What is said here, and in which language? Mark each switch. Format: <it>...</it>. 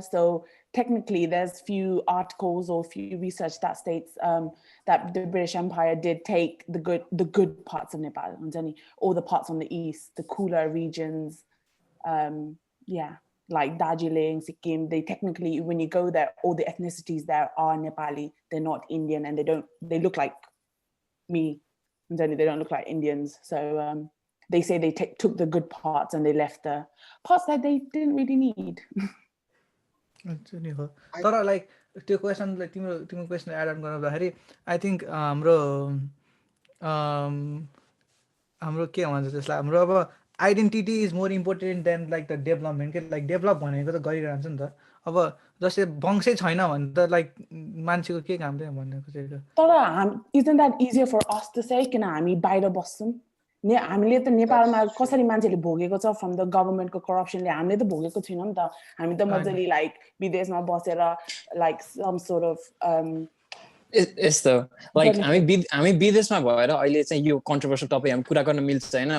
<en>So technically there's few articles or few research that states that the British Empire did take the good parts of Nepal, all the parts on the east, the cooler regions, like Darjeeling, Sikkim. They technically, when you go there, all the ethnicities there are Nepali. They're not Indian, and they look like me, and they don't look like Indians. So they say they took the good parts and they left the parts that they didn't really need.</en> <ne>तर like त्यो क्वेसनलाई तिम्रो question add on गर्दाखेरि I think हाम्रो के भन्छ त्यसलाई, हाम्रो अब</ne> <en>identity is more important than like the development</en> <ne>के. लाइक डेभलप भनेको त गरिरहन्छ नि त. अब जस्तै वंशै छैन भने त लाइक मान्छेको के काम थियो भन्ने खोजेको. तर</ne> <en>isn't that easier for us to say</en> <ne>किन हामी बाहिर बस्छौँ? हामीले त नेपालमा कसरी मान्छेले भोगेको छ</ne> <en>from the गभर्नमेन्टको</en> <ne>करप्सनले, हामीले त भोगेको छैनौँ नि त. हामी त मजाले लाइक विदेशमा बसेर लाइक</ne> <en>some sort of</en> <ne>यस्तो लाइक हामी विदेशमा भएर अहिले चाहिँ यो</ne> <en>controversial topic</en> <ne>हामी कुरा गर्न मिल्छ हैन.</ne>